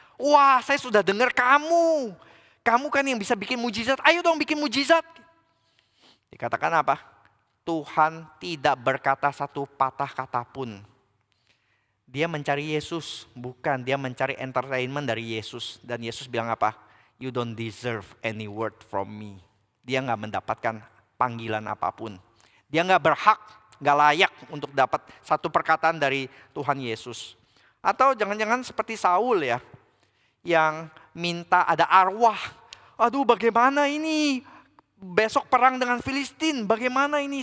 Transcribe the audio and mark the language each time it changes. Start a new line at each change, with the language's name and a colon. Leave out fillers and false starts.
Indonesian: Wah, saya sudah dengar kamu. Kamu kan yang bisa bikin mujizat, ayo dong bikin mujizat. Dikatakan apa? Tuhan tidak berkata satu patah kata pun. Dia mencari Yesus, bukan dia mencari entertainment dari Yesus. Dan Yesus bilang apa?
English: You don't deserve any word from me.
Indonesian: Dia gak mendapatkan panggilan apapun. Dia gak berhak, gak layak untuk dapat satu perkataan dari Tuhan Yesus. Atau jangan-jangan seperti Saul ya, yang minta ada arwah. Aduh bagaimana ini? Besok perang dengan Filistin, bagaimana ini?